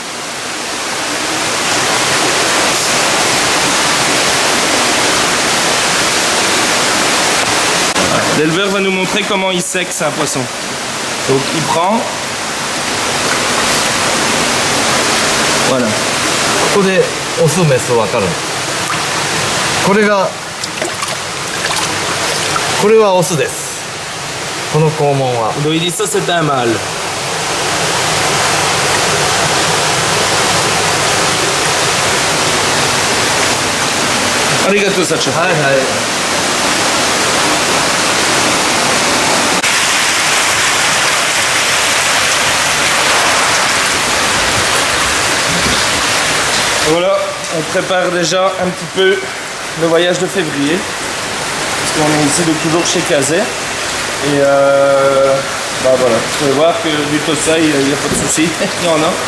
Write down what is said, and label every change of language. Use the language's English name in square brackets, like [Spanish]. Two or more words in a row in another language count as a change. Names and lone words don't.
[French] L'éleveur va nous montrer comment il sexe un poisson. Donc il prend. Voilà. [Japanese] ここでオスメス分かる。これがオスです。この肛門は。 [French] Donc il dit ça c'est un mâle. [Japanese] Arigato Sacha. はいはい。 [French] Voilà, on prépare déjà un petit peu le voyage de février. Parce qu'on est ici donc toujours chez Kazé. Et bah voilà, vous pouvez voir que du Tosai, il n'y a pas de souci, il y en a.